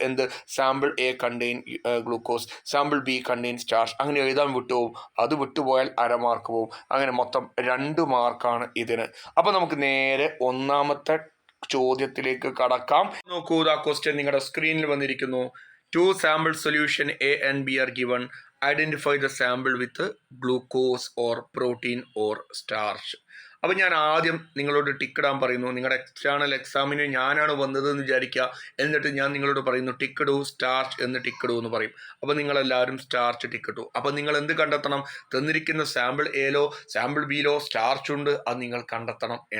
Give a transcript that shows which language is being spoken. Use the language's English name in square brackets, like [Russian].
[Malayalam] എന്ത്, sample A contain glucose, sample B contain starch, അങ്ങനെ എഴുതാൻ വിട്ടുപോകും. അത് വിട്ടുപോയാൽ 1/2 മാർക്ക് പോകും. അങ്ങനെ മൊത്തം 2 മാർക്കാണ് ഇതിന്. അപ്പോൾ നമുക്ക് നേരെ 1ാമത്തെ ചോദ്യത്തിലേക്ക് കടക്കാം. നോക്കൂ, ആ ക്വസ്റ്റ്യൻ നിങ്ങളുടെ സ്ക്രീനിൽ വന്നിരിക്കുന്നു. [English] 2 sample solution A and B are given. Identify the sample with glucose or protein or starch. [Malayalam] അപ്പോൾ ഞാൻ ആദ്യം നിങ്ങളോട് ടിക്കിടാൻ പറയുന്നു. നിങ്ങളുടെ എക്സ്റ്റേണൽ എക്സാമിന് ഞാനാണ് വന്നതെന്ന് വിചാരിക്കുക. എന്നിട്ട് ഞാൻ നിങ്ങളോട് പറയുന്നു ടിക്കിടൂ സ്റ്റാർച്ച് എന്ന് ടിക്കിടൂ എന്ന് പറയും. അപ്പോൾ നിങ്ങളെല്ലാവരും സ്റ്റാർച്ച് ടിക്കിട്ടു. അപ്പോൾ നിങ്ങൾ എന്ത് കണ്ടെത്തണം, തന്നിരിക്കുന്ന സാമ്പിൾ എയിലോ സാമ്പിൾ ബിയിലോ സ്റ്റാർച്ച് ഉണ്ട്, അത് നിങ്ങൾ കണ്ടെത്തണം.